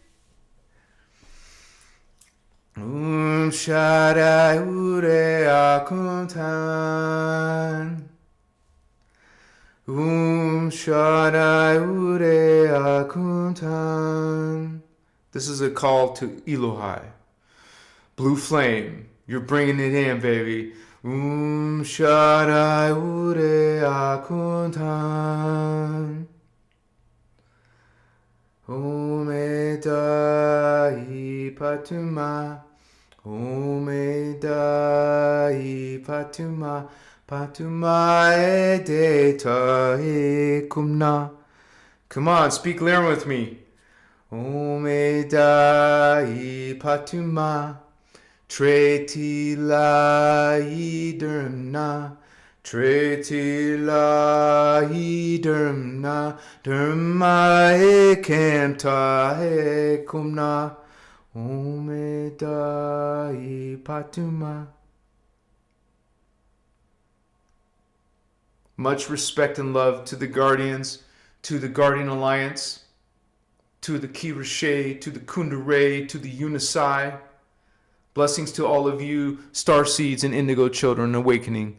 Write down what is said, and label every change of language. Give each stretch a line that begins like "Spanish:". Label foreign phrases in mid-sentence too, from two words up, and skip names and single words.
English: Shaddai Ure Akuntan. Shaddai Ure Akuntan. This is a call to Elohai. Blue flame. You're bringing it in, baby. Shaddai Ure Akuntan. Omedai Patuma. Omedai Patuma. Patuma Edeta Ekumna. Come on, speak Lyrian with me. Omedai Patuma. Tretila Idermna. Tretila Idermna. Derma Ekenta Ekumna. Omedai Patuma. Much respect and love to the Guardians, to the Guardian Alliance, to the Kirashe, to the Kundare, to the Unisai. Blessings to all of you, starseeds and indigo children awakening.